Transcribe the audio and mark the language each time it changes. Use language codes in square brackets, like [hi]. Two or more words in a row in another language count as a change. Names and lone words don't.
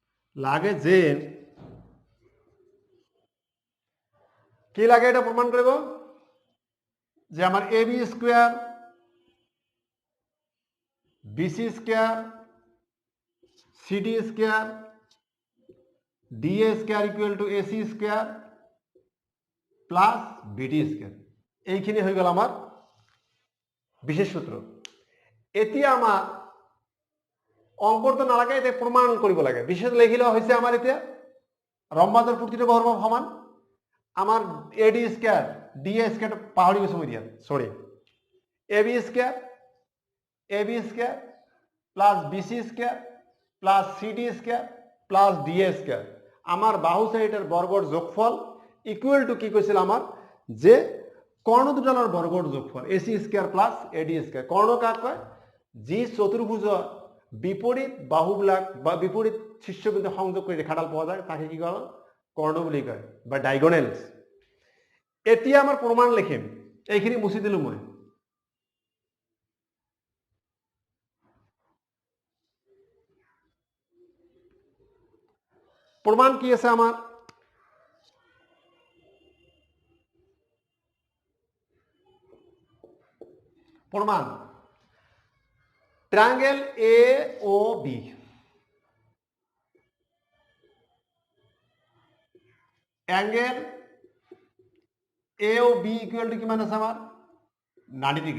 [bn] লাগে যে কি লাগে এটা প্রমাণ করব যে আমার [en] AB square BC square CD square DA square equal to AC square plus BD square [bn] এইখিনি হয়ে গেল আমার বিশেষ সূত্র। [as] এতিয়া আমার অঙ্কর তো নালাগে, এটা প্রমাণ কৰিব লাগে। বিশেষ লিখিলে হয়েছে আমার এতিয়া রম্বাজৰ প্ৰতিটো বৰ্গ সমান। আমার [en] AD square DA square [as] পাহৰি গৈছো মই দিয়া, সরি, [en] AB square plus BC square plus CD square plus DA square [as] আমার বাহু সাইডের বর্গর যোগফল [en] equal to [as] কি কৈছিল আমার যে কর্ণ দুটার বর্গর যোগফল [en] AC square plus AD square. [as] কর্ণ কাক কয়? যি চতুর্ভুজ বিপরীত বাহুবিলাক বা বিপরীত শীর্ষবিন্দু সংযোগ করে রেখাডাল পাওয়া যায় তাকে কি কয়? কর্ণ বুলি কয় বা ডায়গোনেলস। এতিয়া আমার প্রমাণ লিখিম, এইখিনি মুছি দিলো মই। প্রমাণ কি আছে আমার? [en] প্রমাণ triangle AOB, angle AOB equal to [as] কিমান আছে আমার [en] 90 ডিগ্রি।